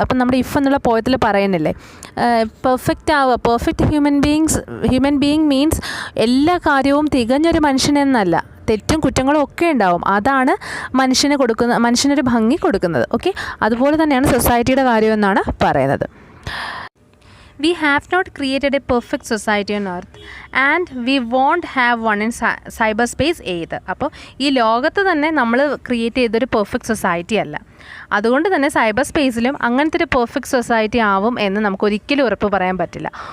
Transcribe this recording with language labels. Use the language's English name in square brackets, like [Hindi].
[Malayalam] അപ്പം നമ്മുടെ ഇഫ് എന്നുള്ള പോയത്തിൽ പറയുന്നില്ലേ, പെർഫെക്റ്റ് ആവുക, [English] perfect human being means [Malayalam] എല്ലാ കാര്യവും തികഞ്ഞൊരു മനുഷ്യനെന്നല്ല, തെറ്റും കുറ്റങ്ങളും ഒക്കെ ഉണ്ടാവും. അതാണ് മനുഷ്യനൊരു ഭംഗി കൊടുക്കുന്നത്. ഓക്കെ, അതുപോലെ തന്നെയാണ് സൊസൈറ്റിയുടെ കാര്യമെന്നാണ് പറയുന്നത്. [English] We have not created a perfect society on earth and we won't have one in cyberspace either. [Malayalam] അപ്പോൾ ഈ ലോകത്ത് തന്നെ നമ്മൾ ക്രിയേറ്റ് ചെയ്തൊരു പെർഫെക്റ്റ് സൊസൈറ്റി അല്ല. അതുകൊണ്ട് തന്നെ സൈബർ സ്പേസിലും അങ്ങനത്തെ ഒരു പെർഫെക്റ്റ് സൊസൈറ്റി ആവും എന്ന് നമുക്കൊരിക്കലും ഉറപ്പ് പറയാൻ പറ്റില്ല.